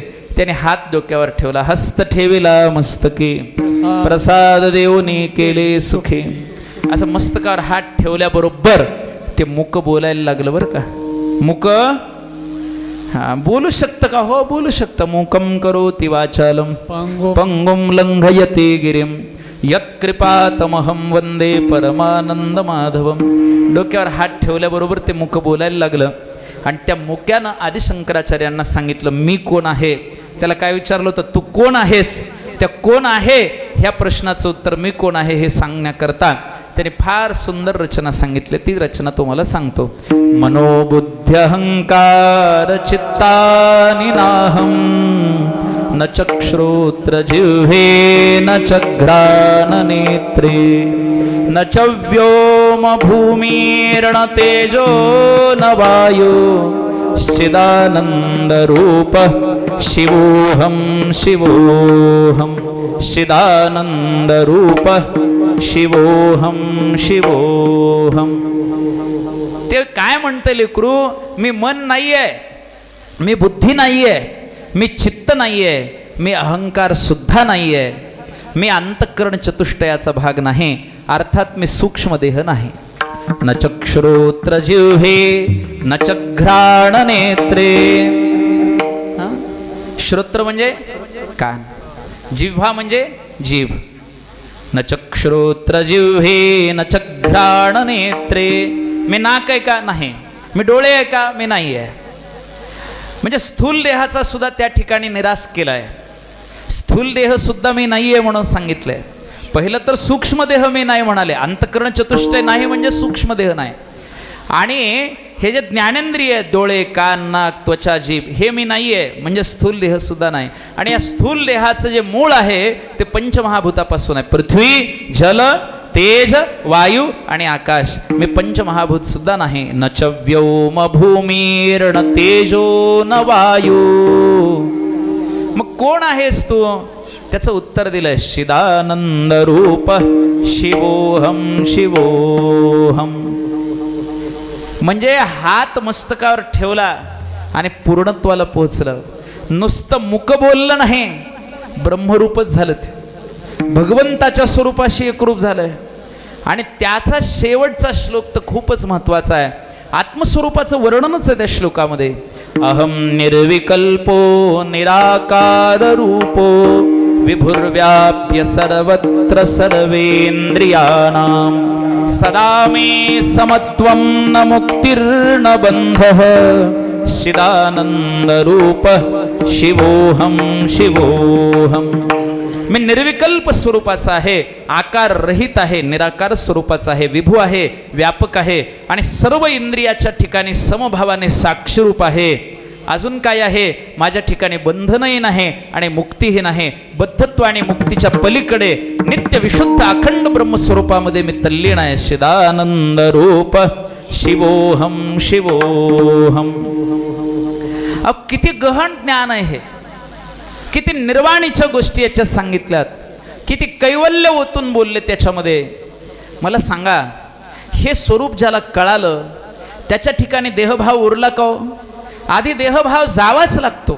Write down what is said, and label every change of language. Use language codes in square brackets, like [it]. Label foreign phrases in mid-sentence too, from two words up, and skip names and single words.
[mr] त्याने हात डोक्यावर ठेवला, हस्त ठेविला मस्तकी, प्रसाद देऊनी केले सुखी. असं मस्तकावर हात ठेवल्याबरोबर ते मुक बोलायला लागलं बरं का. मुक बोलू शकतं का? हो बोलू शकतं. [sa] मूकं करोति वाचालं पंगुं लंघयते गिरिं यत्कृपातमहं वंदे परमानंद माधवम. [mr] डोक्यावर हात ठेवल्याबरोबर ते मुक बोलायला लागलं आणि त्या मुक्यानं आदिशंकराचार्यांना सांगितलं, मी कोण आहे. त्याला काय विचारलं होतं? तू कोण आहेस? त्या कोण आहे ह्या प्रश्नाचं उत्तर मी कोण आहे हे सांगण्याकरता त्याने फार सुंदर रचना सांगितली. ती रचना तुम्हाला सांगतो. [sa] मनोबुद्ध्यहंकार चित्तानि नाहं न चक्षुश्रोत्र जिह्वे न च घ्राण नेत्रे न च व्योम भूमिर्न तेजो न वायु चिदानंद रूप शिवोहम शिवोहम चिदानंद रूप शिवोहम शिवोहम. [mr] ते काय म्हणते लेकरू? मी मन नाहीये, मी बुद्धी नाहीये, मी चित्त नाहीये, मी अहंकार सुद्धा नाहीये, मी अंतःकरण चतुष्टयाचा भाग नाही, अर्थात मी सूक्ष्म देह नाही. [sa] न चक्षुश्रोत्र जिह्वे न च घ्राण नेत्रे. [mr] श्रोत्र म्हणजे कान, जिव्हा म्हणजे जीभ. [sa] न चक्षुश्रोत्र जिह्वे न च घ्राण नेत्रे. [mr] मी नाक आहे का? नाही. मी डोळे आहे का? मी नाही आहे. म्हणजे स्थूल देहाचा सुद्धा त्या ठिकाणी निराश केलाय. स्थूल देह सुद्धा मी नाही आहे म्हणून सांगितलंय. पहिलं तर सूक्ष्म देह मी नाही म्हणाले. अंतःकरण चतुष्टय नाही म्हणजे सूक्ष्म देह नाही. आणि हे जे ज्ञानेंद्रिय, डोळे, कान, नाक, त्वचा, जीभ, हे मी नाही आहे म्हणजे स्थूल देह सुद्धा नाही. आणि या स्थूल देहाचं जे मूळ आहे ते पंचमहाभूतापासून आहे. पृथ्वी, जल, तेज, वायू आणि आकाश. मी पंचमहाभूत सुद्धा नाही. [sa] न च व्योम भूमिर्न तेजो न वायू. [mr] मग कोण आहेस तू? त्याचं उत्तर दिलंय, [sa] चिदानंद रूप शिवोहम शिवोहम. [mr] म्हणजे हात मस्तकावर ठेवला आणि पूर्णत्वाला पोहोचलं. नुसतं मुक बोललं नाही, ब्रह्मरूपच झालं. ते भगवंताच्या स्वरूपाशी एकरूप झालंय. आणि त्याचा शेवटचा श्लोक तर खूपच महत्वाचा आहे. आत्मस्वरूपाचं वर्णनच आहे त्या श्लोकामध्ये. [sa] अहम निर्विकल्पो निराकार रूपो विभुर्व्याप्य सर्वत्र सर्वेन्द्रियाणां सदा मे समत्वं न मुक्तिर्न बन्धः चिदानंद रूप शिवोहम शिवोहम. [mr] मी निर्विकल्प स्वरूपाचा आहे, आकार रहित आहे, निराकार स्वरूपाचा आहे, विभू आहे, व्यापक आहे आणि सर्व इंद्रियाच्या ठिकाणी समभावाने साक्षीरूप आहे. अजून काय आहे, माझ्या ठिकाणी बंधनही नाही आणि मुक्तीही नाही. बद्धत्व आणि मुक्तीच्या पलीकडे नित्य विशुद्ध अखंड ब्रह्मस्वरूपामध्ये मी तल्लीन आहे. [sa] चिदानंद रूप शिवोहम शिवोहम. [mr] किती गहन ज्ञान आहे हे, किती निर्वाणीच्या गोष्टी याच्यात सांगितल्यात, किती कैवल्य ओतून बोलले त्याच्यामध्ये. मला सांगा, हे स्वरूप ज्याला कळालं त्याच्या ठिकाणी देहभाव उरला का हो? आधी देहभाव जावाच लागतो.